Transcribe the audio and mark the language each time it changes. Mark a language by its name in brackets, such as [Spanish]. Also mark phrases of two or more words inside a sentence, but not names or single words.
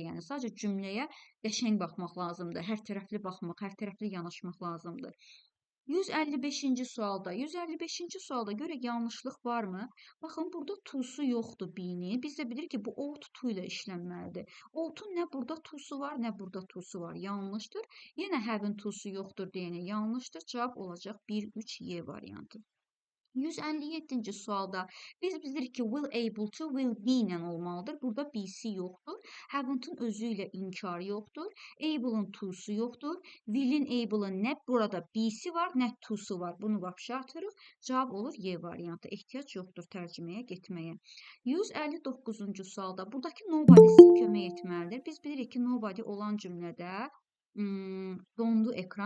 [Azerbaijani] Yəni sadəcə cümləyə qəşəng baxmaq lazımdır. Hər tərəfli baxmaq, hər tərəfli yanaşmaq lazımdır. 155-ci sualda. 155-ci sualda görə yanlışlıq varmı? Baxın, burada to'su yoxdur B-ni. Biz də bilirik ki, bu [English] ought to [Azerbaijani] ilə işlənməlidir. Ought-un nə burada to'su var, nə burada to'su var. Yanlışdır. Yenə have-in to'su yoxdur deyənə yanlışdır. Cavab olacaq 1-3-Y variantı. 157-ci sualda biz bilirik ki, [English] will able to, will be [Azerbaijani] ilə olmalıdır. Burada BC yoxdur. Haven't-ın özü ilə inkar yoxdur. Able-ın to'su yoxdur. Will-in, able-ın nə burada BC var, nə to'su var. Bunu vapşa atırıq. Cavab olur Y variantı. Ehtiyac yoxdur tərcüməyə getməyə. 159-cu sualda buradakı nobody sizə kömək etməlidir. Biz bilirik ki, nobody olan cümlədə dondu ekran.